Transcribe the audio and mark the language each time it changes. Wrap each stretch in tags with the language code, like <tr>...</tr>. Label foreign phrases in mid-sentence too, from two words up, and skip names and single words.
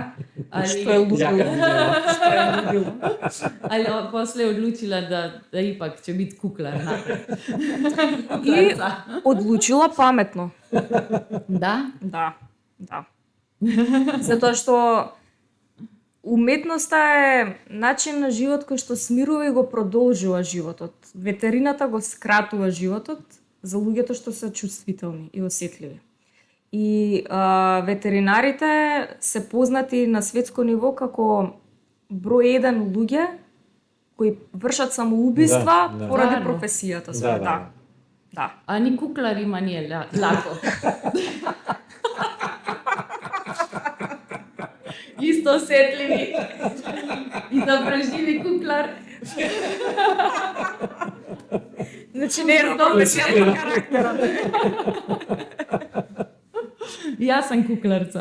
<hr>Što je ludilo. Ali posle je odlučila da ipak će biti kuklar. I odlučila pametno. Da? Da. Zato što</hr> <mk>уметноста е начин на живот кој што смирува и го продолжува животот. Ветерината го скратува животот за луѓето што се чувствителни и осетливи. И ветеринарите се познати на светско ниво како број 1 луѓе кои вршат самоубиства поради професијата своја. Да.</mk> <sr>А ни кукларима не е лако.</sr> <hr>Isto osjetljivi i da preživi kuklar. Znači, ne je profesionalni karakter. Ja sam kuklarca.</hr>